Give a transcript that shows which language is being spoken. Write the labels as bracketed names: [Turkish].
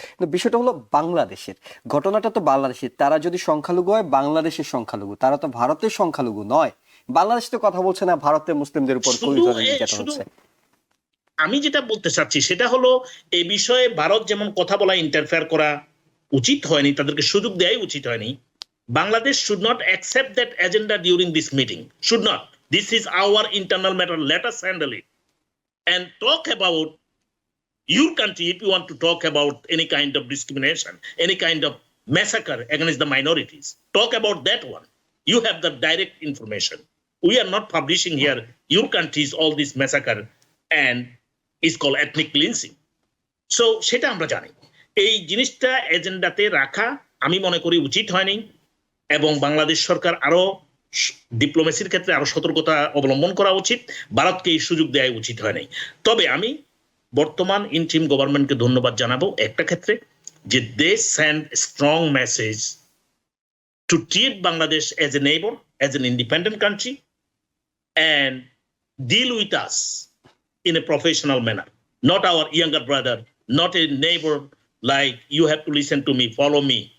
[Bangla] কিন্তু বিষয়টা হলো বাংলাদেশের ঘটনাটা তো বাংলাদেশের, তারা যদি সংখ্যালঘু হয় বাংলাদেশের সংখ্যালঘু, তারা তো ভারতের সংখ্যালঘু নয়। বাংলাদেশ তো কথা বলছে না ভারতের মুসলিমদের উপর কোন ধরনের নির্যাতন হচ্ছে। আমি যেটা বলতে চাচ্ছি সেটা হলো এই বিষয়ে ভারত যেমন কথা বলা, ইন্টারফেয়ার করা উচিত হয়নি, তাদেরকে সুযোগ দেওয়াই উচিত হয়নি। [English] Bangladesh should not accept that agenda during this meeting, should not. This is our internal matter, let us handle it and talk about your country. If you want to talk about any kind of discrimination, any kind of massacre against the minorities, talk about that one. You have the direct information. We are not publishing here your country's all this massacre and is called ethnic cleansing. [Bangla] So সেটা আমরা জানি, এই জিনিসটা এজেন্ডাতে রাখা আমি মনে করি উচিত হয়নি, এবং বাংলাদেশ সরকার আরো ডিপ্লোমেসির ক্ষেত্রে আরো সতর্কতা অবলম্বন করা উচিত, ভারতকে এই সুযোগ দেওয়া উচিত হয়নি। তবে আমি বর্তমান ইন্টিম গভর্নমেন্টকে ধন্যবাদ জানাবো একটা ক্ষেত্রে, যে [English] They send strong message to treat Bangladesh as a neighbour, as an independent country and deal with us in a professional manner, not our younger brother, not a neighbor like you have to listen to me, follow me.